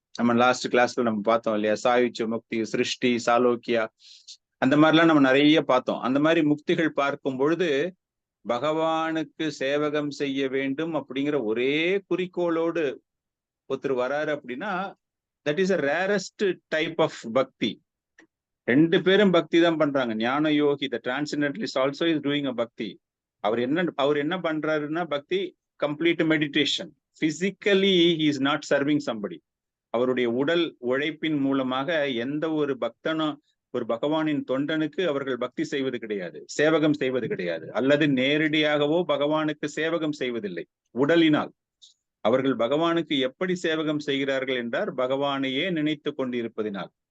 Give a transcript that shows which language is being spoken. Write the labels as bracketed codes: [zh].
[ta] நம்ம லாஸ்ட் கிளாஸ்ல நம்ம பார்த்தோம் இல்லையா, சாயுச்ச முக்தி, சிருஷ்டி, சாலோக்கியா, அந்த மாதிரிலாம் நம்ம நிறைய பார்த்தோம். அந்த மாதிரி முக்திகள் பார்க்கும் பொழுது பகவானுக்கு சேவகம் செய்ய வேண்டும் அப்படிங்கிற ஒரே குறிக்கோளோடு ஒருத்தர் வராரு அப்படின்னா [en] that is a rarest type of bhakti. [ta] ரெண்டு பேரும் பக்தி தான் பண்றாங்க. [en] ஞான யோகி the transcendentalist also is doing a bhakti. [ta] அவர் என்ன பண்றாருன்னா பக்தி complete meditation. [en] Physically he is not serving somebody. [ta] அவருடைய உடல் உழைப்பின் மூலமாக எந்த ஒரு பக்தனும் ஒரு பகவானின் தொண்டனுக்கு அவர்கள் பக்தி செய்வது கிடையாது, சேவகம் செய்வது கிடையாது, அல்லது நேரடியாகவோ பகவானுக்கு சேவகம் செய்வதில்லை. உடலினால் அவர்கள் பகவானுக்கு எப்படி சேவகம் செய்கிறார்கள் என்றால் பகவானையே நினைத்து கொண்டிருப்பதினால்.